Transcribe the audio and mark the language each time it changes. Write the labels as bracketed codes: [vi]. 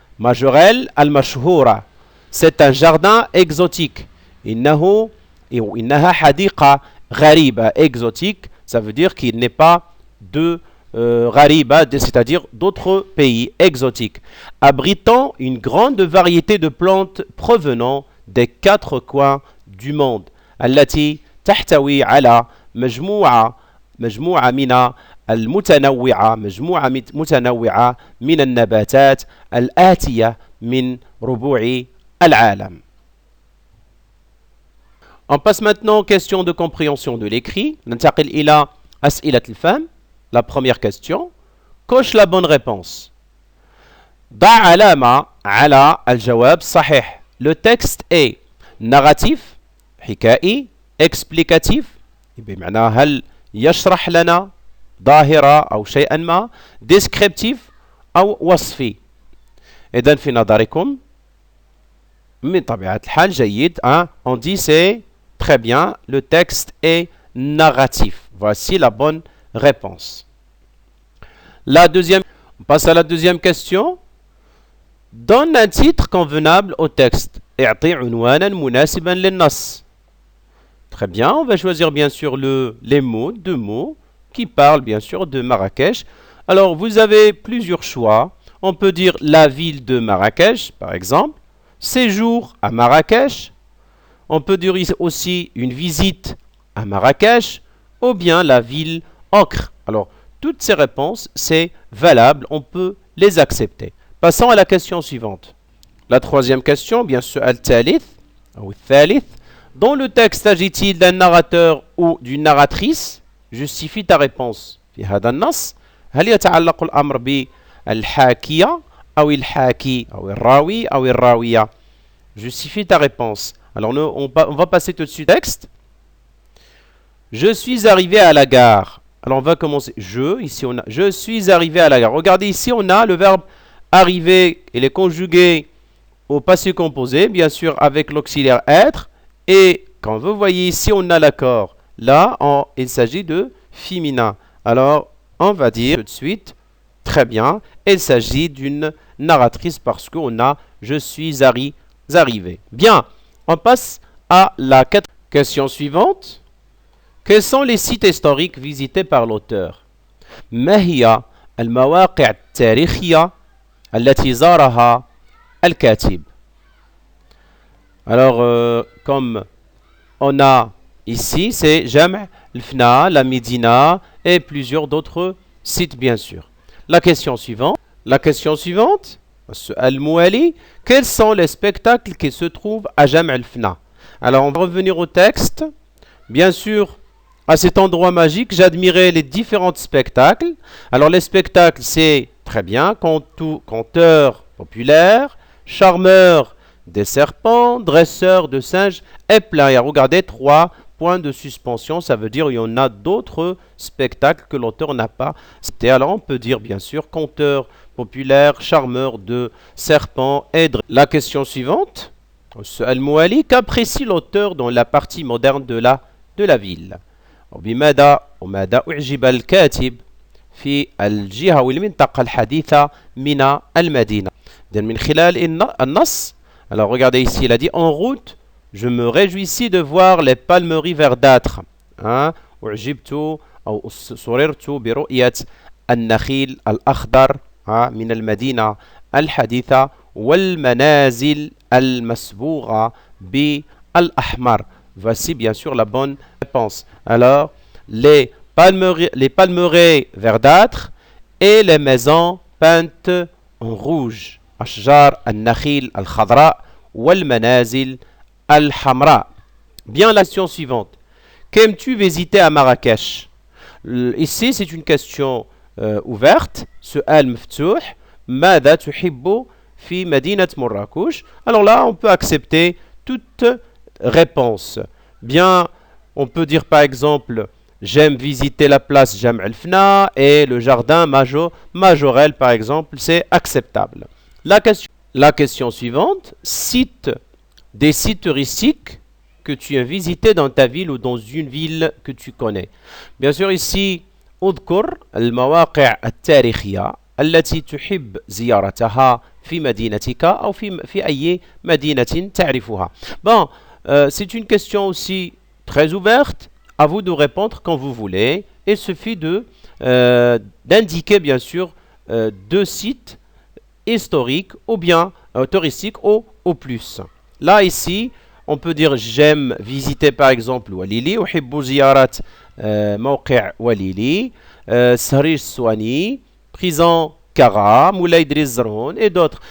[fr] Majorelle [ar] المشهورة. [fr] C'est un jardin exotique. [ar] إنها حديقة غريبة. [fr] Exotique, ça veut dire qu'il n'est pas de [ar] غريبة, [fr] c'est-à-dire d'autres pays exotiques, abritant une grande variété de plantes provenant des quatre coins du monde. [ar] التي تحتوي على مجموعة من المتنوعة متنوعة من النباتات الآتية من ربوع العالم. [fr] On passe maintenant aux questions de compréhension de l'écrit. [ar] ننتقل إلى أسئلة الفهم. [fr] La première question. Coche la bonne réponse. [ar] ضع علامة على الجواب صحيح. [fr] Le texte est narratif, [ar] حكائي, explicatif, بمعنى هل يشرح لنا ظاهرة أو شيئا ما, descriptif أو وصفي. إذن في نظركم من طبيعة الحال جيد. [fr] On dit c'est très bien, le texte est narratif. Voici la bonne réponse. On passe à la deuxième question. Donne un titre convenable au texte. [ar] اعطي عنوانا مناسبا للنص. [fr] Très bien, on va choisir bien sûr les mots, deux mots, qui parlent bien sûr de Marrakech. Alors, vous avez plusieurs choix. On peut dire la ville de Marrakech, par exemple. Séjour à Marrakech. On peut dire aussi une visite à Marrakech. Ou bien la ville Ocre. Alors, toutes ces réponses, c'est valable. On peut les accepter. Passons à la question suivante. La troisième question, bien sûr, [ar] al-thalith, [fr] ou thalith. Dans le texte, s'agit-il d'un narrateur ou d'une narratrice? Justifie ta réponse. [ar] في هذا النص هل يتعلق الأمر بالحاكية أو الحاكي أو الراوي أو الراوية? [fr] Justifie ta réponse. Alors on va passer tout de suite au texte. Je suis arrivé à la gare. Alors on va commencer. Je suis arrivé à la gare. Regardez ici, on a le verbe arriver. Il est conjugué au passé composé, bien sûr avec l'auxiliaire être. Et quand vous voyez ici, on a l'accord. Là, il s'agit de féminin. Alors, on va dire tout de suite très bien, il s'agit d'une narratrice parce qu'on a je suis arrivé. Bien, on passe à la question suivante. Quels sont les sites historiques visités par l'auteur? [ar] ما هي المواقع التاريخية التي زارها الكاتب? [fr] Alors, comme on a ici, c'est Jam' al-Fna, la Médina et plusieurs d'autres sites, bien sûr. La question suivante, [ar] Al-Mouali, [fr] quels sont les spectacles qui se trouvent à Jam' al-Fna? Alors, on va revenir au texte. Bien sûr, à cet endroit magique, j'admirais les différents spectacles. Alors, les spectacles, c'est très bien, conteur populaire, charmeur des serpents, dresseur de singes et plein. Et regardez, 3 points de suspension, ça veut dire qu'il y en a d'autres spectacles que l'auteur n'a pas cités. Alors, on peut dire, bien sûr, conteur populaire, charmeur de serpents et dresseur. La question suivante, [ar] Al-Mouali, [fr] qu'apprécie l'auteur dans la partie moderne de la ville? [ar] وبماذا أعجب الكاتب في الجهة والمنطقة الحديثة من المدينة؟ من خلال النص. [fr] Alors regardez ici, il a dit en route, je me réjouissais de voir les palmeries verdâtres. [ar] أعجبت أو سررت برؤية النخيل الأخضر من المدينة الحديثة والمنازل المصبوغة بالأحمر. [fr] Voici bien sûr la bonne réponse. Alors, les palmeraies verdâtres et les maisons peintes en rouge. [ar] أشجار النخيل الخضراء والمنازل الحمراء. [fr] Bien, la question suivante. Qu'aimes-tu visiter à Marrakech? Ici, c'est une question ouverte. [ar] سؤال مفتوح. ماذا تحب في مدينة مراكش? [fr] Alors là, on peut accepter toute réponse. Bien, on peut dire par exemple, j'aime visiter la place Jam' al-Fna et le jardin Majorel, par exemple, c'est acceptable. La question suivante, cite des sites touristiques que tu as visités dans ta ville ou dans une ville que tu connais. Bien sûr, ici, [ar] اذكر المواقع التاريخية التي تحب زيارتها في مدينتك أو في أي مدينة تعرفها. [fr] Bon, c'est une question aussi très ouverte. À vous de répondre quand vous voulez. Il suffit d'indiquer bien sûr 2 sites historiques ou bien touristiques au plus. Là ici, on peut dire j'aime visiter par exemple Walili, [ar] أحب زيارة موقع وليلي, [fr] Sarish Swani, prison Kara, Moulay Drizron et d'autres.